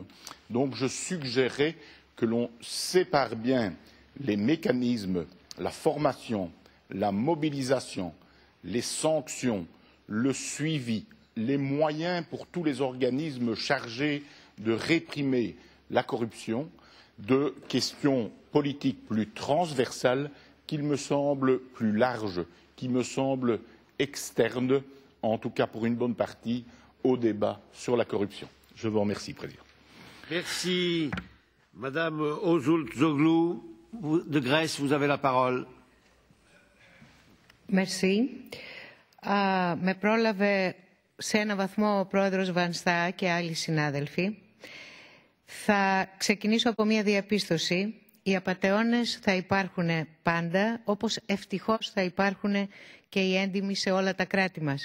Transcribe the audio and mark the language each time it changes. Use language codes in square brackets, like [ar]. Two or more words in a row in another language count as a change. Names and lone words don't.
[fr] Donc je suggérerais que l'on sépare bien les mécanismes, la formation, la mobilisation, les sanctions, le suivi, les moyens pour tous les organismes chargés de réprimer la corruption, de questions politiques plus transversales qui me semblent plus larges, qui me semblent externes, en tout cas pour une bonne partie, au débat sur la corruption. Je vous remercie, Président. Merci. Madame Ouzul-Zoglou de Grèce, vous avez la parole. Merci. [el] Με πρόλαβε σε ένα βαθμό ο πρόεδρος Βανστά και άλλοι συνάδελφοι. Θα ξεκινήσω από μια διαπίστωση. Οι απατεώνες θα υπάρχουν πάντα, όπως ευτυχώς θα υπάρχουν και οι έντιμοι σε όλα τα κράτη μας.